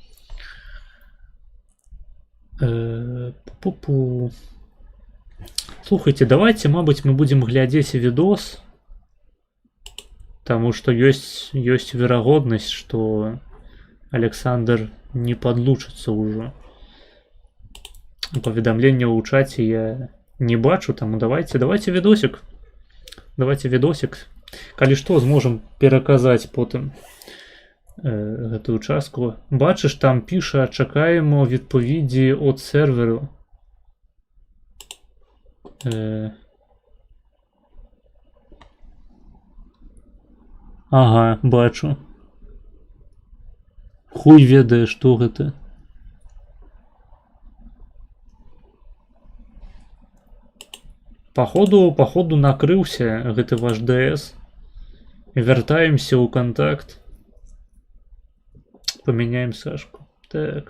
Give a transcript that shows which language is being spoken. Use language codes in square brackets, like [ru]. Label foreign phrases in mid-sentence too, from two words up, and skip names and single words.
[be] Слухайте, давайте, мабыць, мы будзем глядзець відос, таму што ёсць верагоднасць, што Александр не падлучыцца ўжо. Паведамленняў у чаце я не бачу, таму [uk] давайте відосик. Давайте відосик. [be] Калі што, зможам пераказаць потым гэтую частку. Бачыш, там піша, [uk] чакаємо відповіді від серверу. [be] Ага, бачу. Хуй ведае, што гэта. Походу накрыўся гэты ваш ДС. Вяртаемся ў контакт. [ru] Поменяем Сашку. [be] Так.